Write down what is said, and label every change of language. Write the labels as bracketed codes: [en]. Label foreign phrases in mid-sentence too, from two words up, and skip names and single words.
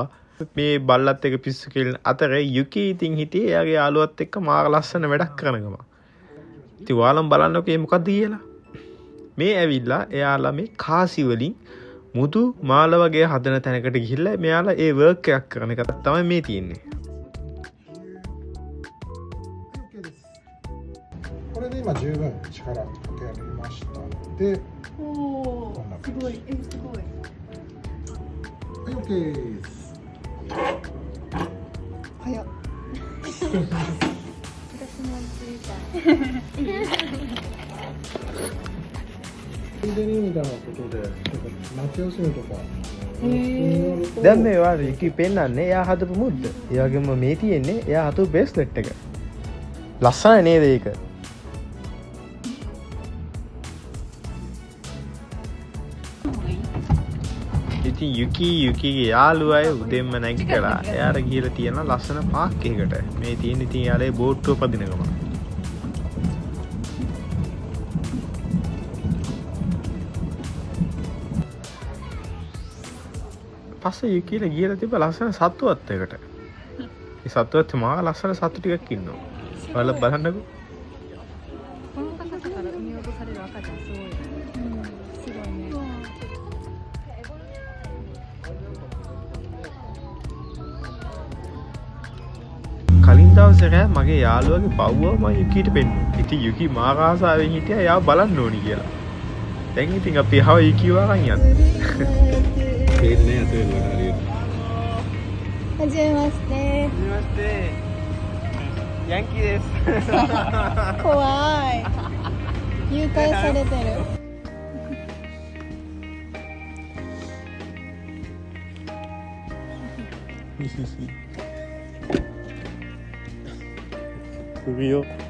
[si] මේ බල්ලත් එක පිස්සු කෙලින අතරේ යුකි ඉතින් හිටියේ එයාගේ යාළුවත් එක්ක මාර ලස්සන වැඩක් කරන ගම. ඉතින් ඔයාලම බලන්නකෝ මේ මොකද්ද කියලා. මේ ඇවිල්ලා එයාලා මේ කාසි වලින් මුදු මාල වගේ හදන තැනකට ගිහිල්ලා මෙයාලා ඒ වර්ක් එකක් කරන එක තමයි මේ තියෙන්නේ. [ja] これで今十分力かけられましたので、おお、すごい、すごい。はい、OK です。早っ。私もついた。ついでにみたいなことで、夏休みとか。 [si] දැන් මේ ඔයාලා යුකි පෙන්නන්නේ එයා හදපු මුද්ද. ඒ වගේම මේ තියෙන්නේ එයා හදපු බ්‍රේස්ලට් එක. ලස්සන නේද ඒක? ඉතින් යුකිගේ යාළුවයි උදෙන්ම නැගිටලා එයාට ගිහලා තියෙන ලස්සන පාක් එකකට. මේ තියෙන ඉතින් යාළුවේ බෝට්ටුව පදින ගම. පස්සේ යුකිලා ගිහලා තිබ්බ ලස්සන සත්තුවත් එකට. මේ සත්තුවත් මාර ලස්සන සත්තු ටිකක් ඉන්නවා. ඔයාලා බලන්නකෝ. [ja] この高さから産み落とされる赤ちゃんすごい。すごいね。 [si] කලින් දවසේ රෑ මගේ යාළුවගේ පව්ව මම යුකිට පෙන්නුවා. ඉතින් යුකි මාර ආසාවෙන් හිටියා එයාව බලන්න ඕනි කියලා. දැන් ඉතින් අපි හව යුකිව අරන් යන්න. පේන්නේ අතේ හරියට. [ja] はじめまして。 නමස්තේ. යන්කී です。怖い。誘拐されてる。首を。